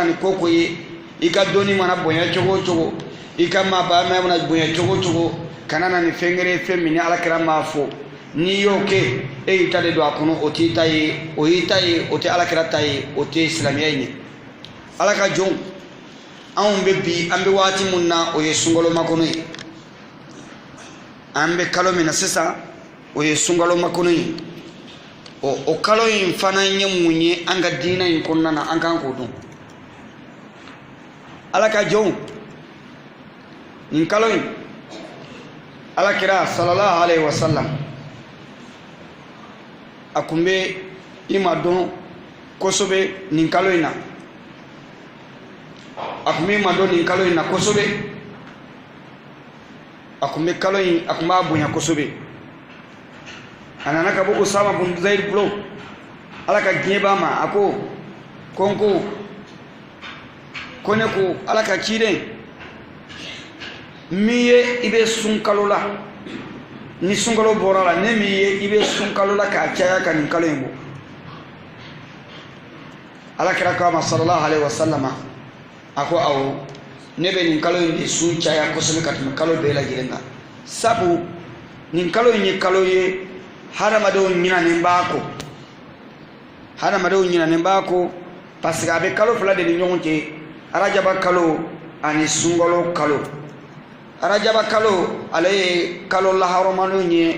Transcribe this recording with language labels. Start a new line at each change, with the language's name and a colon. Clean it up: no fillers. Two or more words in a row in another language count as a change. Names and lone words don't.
Bambara: ni ko ko ye i ka dɔnni mana bonya cogo o cogo i ka maabaaya mana bonya cogo o cogo kana na ni fɛn gɛrɛ ye fɛn min ni alakira m'a fɔ n'i y'o kɛ e y'i ta de don a kɔnɔ o t'i ta ye o y'i ta ye o tɛ alakira ta ye o tɛ silamɛya in ye ala ka jɔnw anw bɛ bi an bɛ waati min na o ye sunkalo makɔnɔ ye an bɛ kalo min na sisan o ye sunkalo makɔnɔ ye o kalo in fana ye mun ye an ka diinɛ in kɔnɔna na an kan k'o dɔn ala ka jɔnw nin kalo in alakira
Arabic: صلى الله عليه وسلم
Bambara: a kun bɛ i ma dɔn kosɛbɛ nin kalo in na a kun bɛ i ma dɔn nin kalo in na kosɛbɛ a kun bɛ kalo in a kun b'a bonya kosɛbɛ a nana ka bɔ Usama bun Zaid bolo ala ka diɲɛ b'a ma a ko ko ne ko ala ka ciden min ye i bɛ sun kalo la ni sunkalo bɔra la ne min ye i bɛ sun kalo la k'a caya ka nin kalo in bɔ ala kira k'a ma
Arabic: صلى الله عليه وسلم
Bambara: a ko awɔ ne bɛ nin kalo in de sun caya kosɛbɛ ka tɛmɛ kalo bɛɛ lajɛlen kan sabu nin kalo in ye kalo ye hadamadenw ɲinanen b'a ko
French: parce que
Bambara: a bɛ kalo fila de ni ɲɔgɔn cɛ arajaba kalo ani sunkalo kalo arajaba kalo ale ye kalo laharomalenw ye